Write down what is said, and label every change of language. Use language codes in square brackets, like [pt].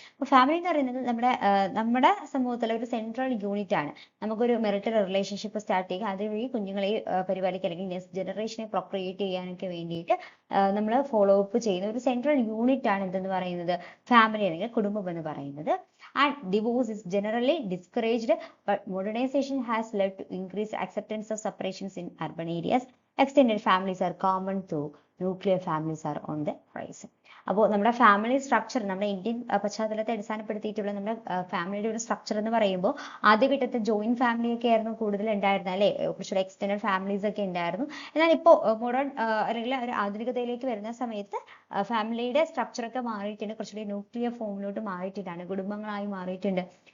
[ml] അപ്പൊ ഫാമിലി എന്ന് പറയുന്നത് നമ്മുടെ സമൂഹത്തിലെ ഒരു സെൻട്രൽ യൂണിറ്റ് ആണ്. നമുക്കൊരു മെറിറ്റൽ റിലേഷൻഷിപ്പ് സ്റ്റാർട്ട് ചെയ്യുക, അതുവഴി കുഞ്ഞുങ്ങളെ പരിപാലിക്കുക, അല്ലെങ്കിൽ നെക്സ്റ്റ് ജനറേഷനെ പ്രൊക്രിയേറ്റ് ചെയ്യാനൊക്കെ വേണ്ടിയിട്ട് നമ്മൾ ഫോളോ അപ്പ് ചെയ്യുന്ന ഒരു സെൻട്രൽ യൂണിറ്റ് ആണ് എന്തെന്ന് പറയുന്നത്, ഫാമിലി അല്ലെങ്കിൽ കുടുംബം എന്ന് പറയുന്നത്. [en] And divorce is generally discouraged, but modernization has led to increased acceptance of separations in urban areas. Extended families are common, though nuclear families are on the rise. [ml] അപ്പോൾ നമ്മുടെ family structure, നമ്മുടെ Indian പശ്ചാത്തലത്തെ അടിസ്ഥാനപ്പെടുത്തിയിട്ടുള്ള നമ്മുടെ ഫാമിലിയുടെ ഒരു structure എന്ന് പറയുമ്പോൾ ആദ്യഘട്ടത്തിൽ joint family ഒക്കെ ആയിരുന്നു കൂടുതൽ ഉണ്ടായിരുന്നത് അല്ലെ. കുറച്ചുകൂടെ എക്സ്റ്റൻഡഡ് ഫാമിലീസ് ഒക്കെ ഉണ്ടായിരുന്നു. എന്നാൽ ഇപ്പോൾ മോഡേൺ അല്ലെങ്കിൽ ഒരു ആധുനികതയിലേക്ക് വരുന്ന സമയത്ത് ഫാമിലിയുടെ സ്ട്രക്ചർ ഒക്കെ മാറിയിട്ടുണ്ട്, കുറച്ചുകൂടി ന്യൂക്ലിയർ ഫോമിലോട്ട് മാറിയിട്ടാണ്, കുടുംബങ്ങളായി മാറിയിട്ടുണ്ട്.